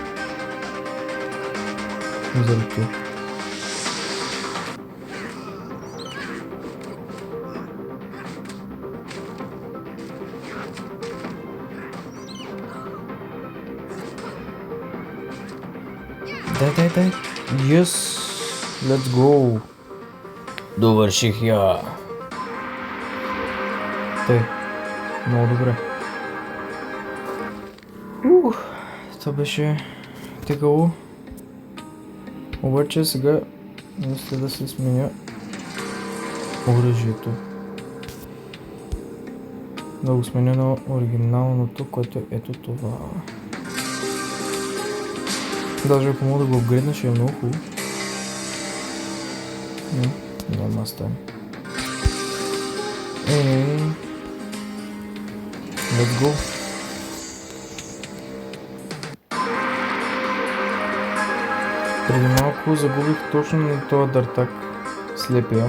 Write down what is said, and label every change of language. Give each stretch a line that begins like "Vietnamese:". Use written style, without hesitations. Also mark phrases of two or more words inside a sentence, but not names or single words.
Bulgarian: Заради това. Дай.
English: Yes! Let's go!
Bulgarian: Довърших я! Много добре. Това беше тегаво. Обаче сега мисля да се сменя оръжието. Да го сменя на оригиналното, което е ето това. Даже ако мога да го апгрейдна, ще е много хубаво. Няма стане.
English: Let's go.
Bulgarian: Преди малко загубих точно на този дъртак слепия.